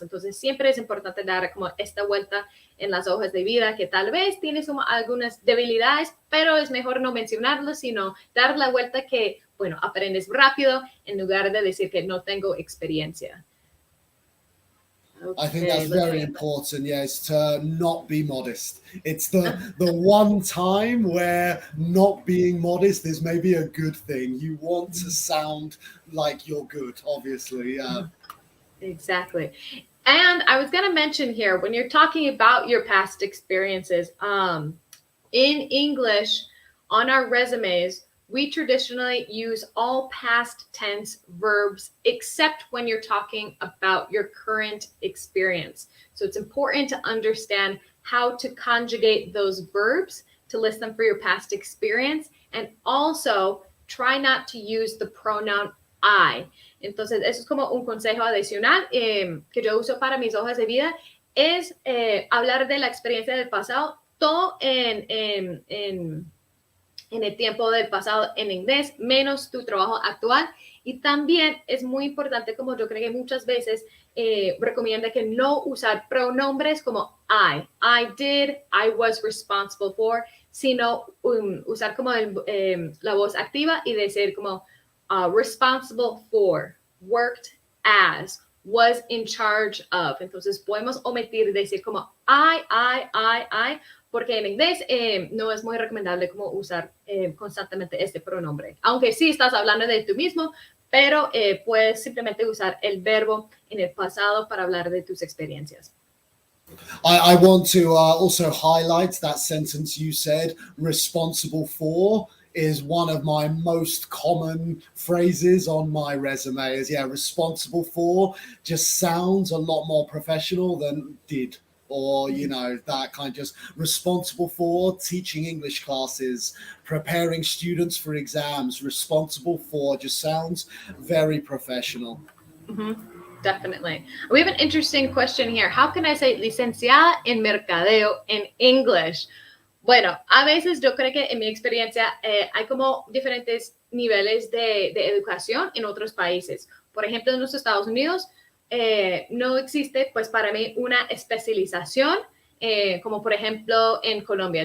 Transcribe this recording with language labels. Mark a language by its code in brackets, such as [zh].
[es] Entonces, siempre es importante dar como esta vuelta en las hojas de vida, que tal vez tienes como algunas debilidades, pero es mejor no mencionarlo, sino dar la vuelta que, bueno, aprendes rápido en lugar de decir que no tengo experiencia. [en] Okay, I think that's very important, yes, to not be modest. It's the one time where not being modest is maybe a good thing. You want to sound like you're good, obviously, yeah. Exactly. And I was going to mention here, when you're talking about your past experiences, in English, on our resumes, we traditionally use all past tense verbs except when you're talking about your current experience. So it's important to understand how to conjugate those verbs to list them for your past experience, and also try not to use the pronoun I. [es] Entonces, eso es como un consejo adicional que yo uso para mis hojas de vida, es hablar de la experiencia del pasado, todo en el tiempo del pasado en inglés, menos tu trabajo actual. Y también es muy importante, como yo creo que muchas veces recomienda que no usar pronombres como [en] I did, I was responsible for, [es] sino usar como la voz activa y decir como [en] responsible for, worked as, was in charge of. [es] Entonces podemos omitir decir como I, porque en inglés no es muy recomendable como usar constantemente este pronombre. Aunque sí estás hablando de tú mismo, pero puedes simplemente usar el verbo en el pasado para hablar de tus experiencias. [en] I want to also highlight that sentence you said, responsible for, is one of my most common phrases on my resume. Is responsible for just sounds a lot more professional than did, or that kind of just responsible for teaching English classes, preparing students for exams. Responsible for just sounds very professional. Definitely. We have an interesting question here. How can I say [es] licenciada en mercadeo [en] en English? [es] Bueno, a veces yo creo que en mi experiencia hay como diferentes niveles de educación en otros países. Por ejemplo, en los Estados Unidos no existe, pues para mí, una especialización como por ejemplo en Colombia.